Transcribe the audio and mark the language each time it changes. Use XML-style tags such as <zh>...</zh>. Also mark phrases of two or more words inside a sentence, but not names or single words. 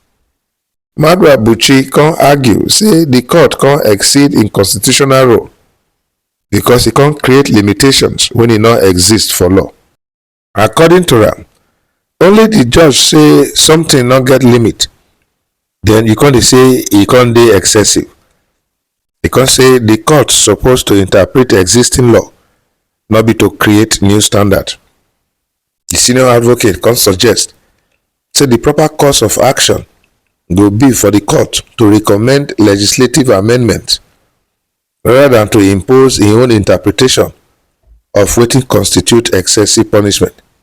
<pcm>Maduabuchi come argue say the court come exceed im constitutional role because e come create limitations when e no exist for law. According to am, only the judge say something no get limit, then you come dey say e come dey excessive. E come say the court suppose to interpret existing law, no be to create new standard. The senior advocate come suggest say the proper course of action go be for the court to recommend legislative amendments rather than to impose im own interpretation of wetin constitute excessive punishment.</pcm>